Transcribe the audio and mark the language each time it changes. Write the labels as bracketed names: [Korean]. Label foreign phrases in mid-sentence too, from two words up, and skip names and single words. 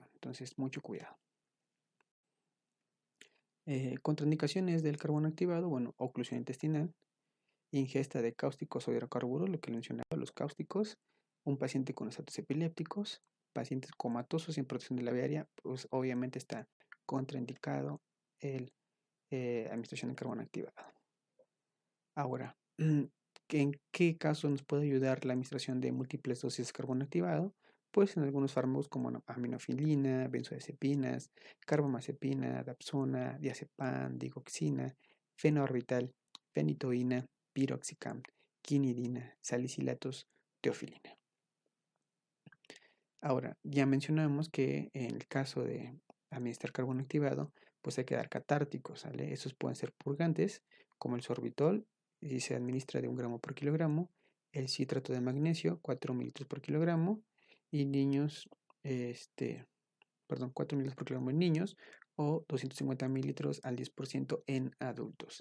[Spanish] Entonces, mucho cuidado. Contraindicaciones del carbón activado, bueno, oclusión intestinal, ingesta de cáusticos o hidrocarburos, lo que mencionaba, los cáusticos, un paciente con estatus epilépticos, pacientes comatosos sin protección de la vía aérea, pues obviamente está contraindicado el administración de carbón activado. Ahora, ¿en qué caso nos puede ayudar la administración de múltiples dosis de carbón activado? Pues en algunos fármacos como aminofilina, benzodiazepinas, carbamazepina, dapsona, diazepam, digoxina, fenoorbital, fenitoína, piroxicam, quinidina, salicilatos, teofilina. Ahora, ya mencionamos que en el caso de administrar carbón activado, pues hay que dar catárticos, ¿sale? Esos pueden ser purgantes, como el sorbitol, y se administra de 1 gramo por kilogramo, el citrato de magnesio, 4 mililitros por kilogramo, y niños, 4 mililitros por kilogramo en niños, o 250 mililitros al 10% en adultos.